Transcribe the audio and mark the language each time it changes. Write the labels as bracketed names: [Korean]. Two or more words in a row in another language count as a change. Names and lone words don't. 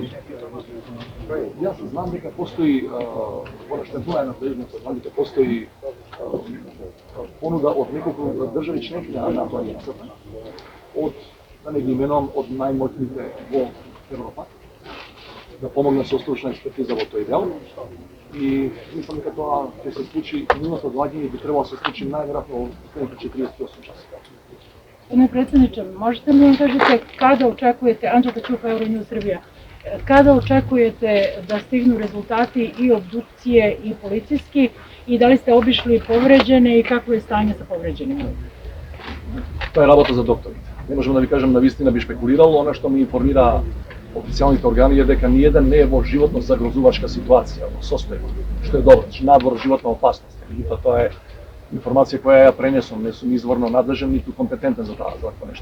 [Macedonian] Јас знам дека постои она што е надлежност, знам дека постои понуда од неколку држави членки на Алијансата, од да не ги именувам од најмоćните во Европа, да помогне со стручна експертиза во тој дел. И мислам дека тоа ќе се случи, нивното одлагање би требало да се случи најверојатно во следните 48 часа. [Serbian] Gospodine predsjedniče, možete li nam kažete kada očekujete, Anđelka Ćupa, Euronews Srbija, kada očekujete da stignu rezultati i obdukcije i policijski i da li ste obišli povređene i kakvo je stanje sa povređenima? [Macedonian] Тоа е работа за докторите. Не можам да ви кажам на вистина би шпекулирал, она што ми информира официјалните органи е дека ниеден не е во животно загрозувачка ситуација, во состојба, што е добро, значи надвор животна опасност. Меѓутоа тоа е информација која ја пренесам, не сум изворно надлежен ниту компетентен за тоа нешто.